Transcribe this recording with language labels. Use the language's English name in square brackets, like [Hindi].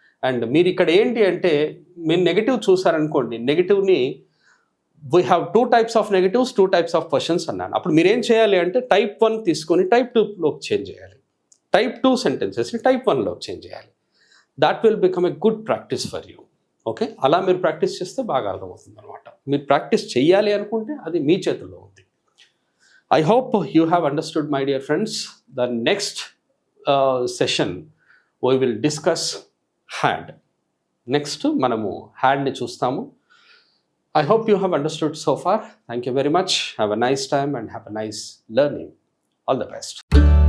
[Telugu] And మీరు ఇక్కడ ఏంటి అంటే మీరు negative చూసారనుకోండి, నెగిటివ్ని [English] we have 2 types of negatives, [Telugu] 2 types of questions అన్నాను. అప్పుడు మీరు ఏం చేయాలి అంటే టైప్ 1 తీసుకొని టైప్ 2లోకి చేంజ్ చేయాలి, టైప్ 2 సెంటెన్సెస్ని టైప్ 1లోకి చేంజ్ చేయాలి. [English] That will become a good practice for you. [Telugu] Okay, అలా మీరు ప్రాక్టీస్ చేస్తే బాగా అర్థమవుతుంది అనమాట. మీరు ప్రాక్టీస్ చేయాలి అనుకుంటే అది మీ చేతుల్లో ఉంది. [English] I hope you have understood, my dear friends. The next session we will discuss had. [Telugu] Next మనము had ని చూస్తాము. [English] I hope you have understood so far. Thank you very much. Have a nice time and have a nice learning. All the best.